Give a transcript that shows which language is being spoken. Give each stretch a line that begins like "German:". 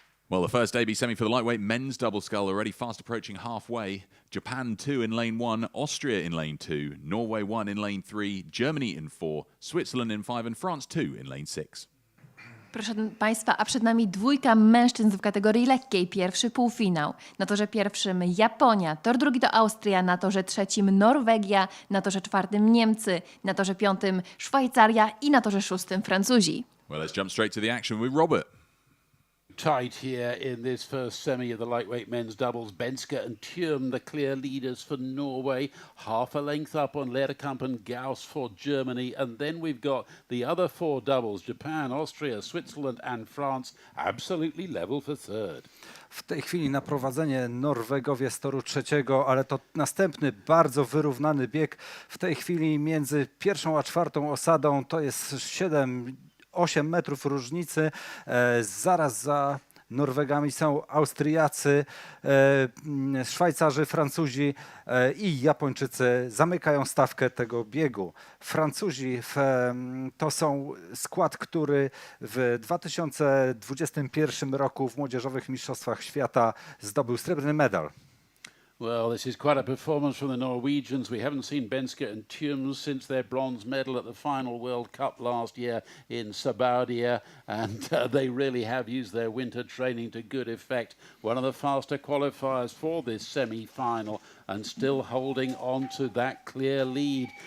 English: Well, the first AB semi for the lightweight men's double scull already fast approaching halfway. Japan 2 in lane 1, Austria in lane 2, Norway 1 in lane 3, Germany in 4, Switzerland in 5 and France 2 in lane 6.
Polish: Proszę Państwa, a przed nami 2 mężczyzn w kategorii lekkiej. Pierwszy półfinał. Na torze pierwszym Japonia, tor drugi to Austria, na torze trzecim Norwegia, na torze czwartym Niemcy, na torze 5 Szwajcaria i na torze 6 Francuzi.
English: Well, let's jump straight to the action with Robert. Tight here in this first semi of the lightweight men's doubles. Benske and Thiem, the clear leaders for Norway. Half a length up on Lerkamp and Gauss for Germany. And then we've got the other 4 doubles. Japan, Austria, Switzerland and France. Absolutely level for 3rd.
Polish: W tej chwili na prowadzenie Norwegowie z toru trzeciego, ale to następny bardzo wyrównany bieg. W tej chwili między 1. a 4. osadą to jest 8 metrów różnicy. Zaraz za Norwegami są Austriacy, Szwajcarzy, Francuzi i Japończycy zamykają stawkę tego biegu. Francuzi to są skład, który w 2021 roku w Młodzieżowych Mistrzostwach Świata zdobył srebrny medal.
English: Well, this is quite a performance from the Norwegians. We haven't seen Benske and Thums since their bronze medal at the final World Cup last year in Sabaudia, and they really have used their winter training to good effect. One of the faster qualifiers for this semi-final, and still holding on to that clear lead.